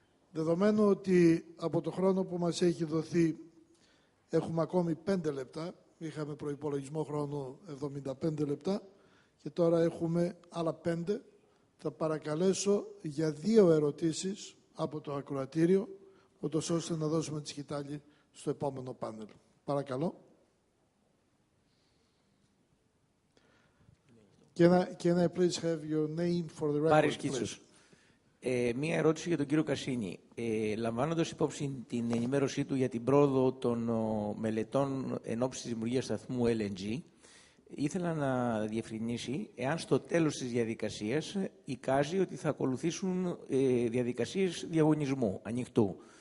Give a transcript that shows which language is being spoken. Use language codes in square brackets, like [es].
[el] Δεδομένου ότι από το χρόνο που μας έχει δοθεί έχουμε ακόμη 5 λεπτά, είχαμε προϋπολογισμό χρόνο 75 λεπτά και τώρα έχουμε άλλα 5, θα παρακαλέσω για 2 ερωτήσεις από το ακροατήριο, ούτως ώστε να δώσουμε τη σκητάλη στο επόμενο πάνελ. Παρακαλώ. [en] Can I please have your name for the record? [el] Πάρης Κίτσος. Μία ερώτηση για τον κύριο Κασίνη. Λαμβάνοντας υπόψη την ενημέρωσή του για την πρόοδο των μελετών εν ώψη της δημιουργίας σταθμού LNG, ήθελα να διευκρινίσει εάν στο τέλος της διαδικασίας εικάζει ότι θα ακολουθήσουν διαδικασίες διαγωνισμού, ανοιχτού.